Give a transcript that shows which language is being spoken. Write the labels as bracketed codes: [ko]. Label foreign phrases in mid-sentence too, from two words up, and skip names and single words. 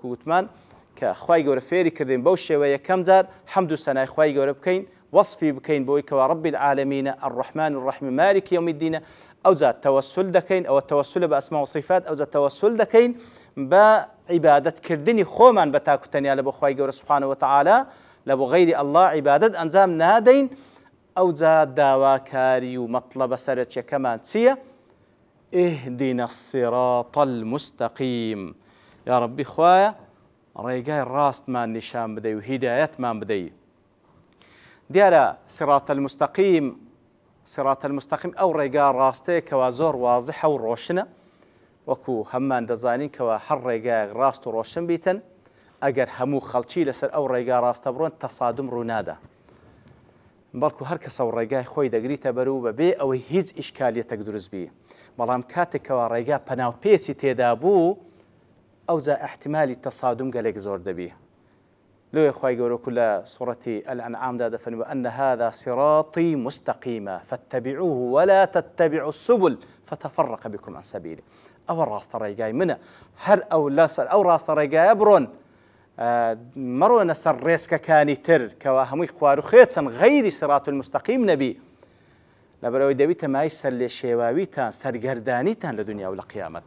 [ckb] گوتمان کە خوای گەورە فێری کردین بەو شێوە یەکەم جار حەمد و سەنای خوای گەورە بکەین وەصفی بکەین بۆی کەوا [ar] ربی العالەمینە الرحمن الرحیم مالک یوم الدینە [ckb] ئەوجا تەوەسل دەکەین ئەوە تەوەسلە بە ئەسما و صیفات ئەوجا تەوەسل دەکەین بە عیبادەتکردنی خۆمان بە تاکوتەنیا لە بۆ خوای گەورە [ar] سبحانه وتعالى [ckb] لە بۆ غەیری الله عیبادەت ئەنجام نادەین ئەوجا داواکاری و مەطلبە سەرەکیەکەمان چییە؟ [ar] اهدنا الصراط المستقیم یا ربی [ckb] خوایە ڕێگای ڕاستمان نیشان بدەی و هیدایەتمان بدەی دیارە [ar] صراط المستقیم [ckb] ئەو ڕێگا ڕاستەیە کەوا زۆر وازحە و ڕۆشنە وەکو هەممان دەزانین کەوا هەر ڕێگایەک ڕاست و ڕۆشن بیتن ئەگەر هەموو خەڵکی لەسەر ئەو ڕێگا ڕاستە بڕۆن تەسادم ڕوونادا بەڵکو هەر کەسە و ڕێگای خۆی دەگریتە بەرەو بەبێ ئەوەی هیچ ئیشکالیەتێک دروست بی بەڵام کاتێکەوە ڕێگا پەناوپێچی تێدا بوو ئەوجا احتمالی تەسادم گەلێک زۆر دەبی لۆی خوای گەورە لە سوڕەتی الأنعامدا دەفەرمێ [ar] وأن هذا صراطي مستقيما فاتبعوه ولا تتبعوا السبل فتفرق بكم عن سبيله [ckb] ئەوە ڕاستە ڕێگای منە هەر ئەو لەسەر ئەو ڕاستە ڕێگایە بڕۆن مەڕۆنە سەر ڕێزکەکانی تر کەوا هەمووی خوار و خێچن غەیری [ar] سرات المستەقیم [ckb] نەبی لەبەرەوەی دەبیتە مای سەر لێ شێواویتان سەرگەردانیتان لە دنیا و لە قیامەت.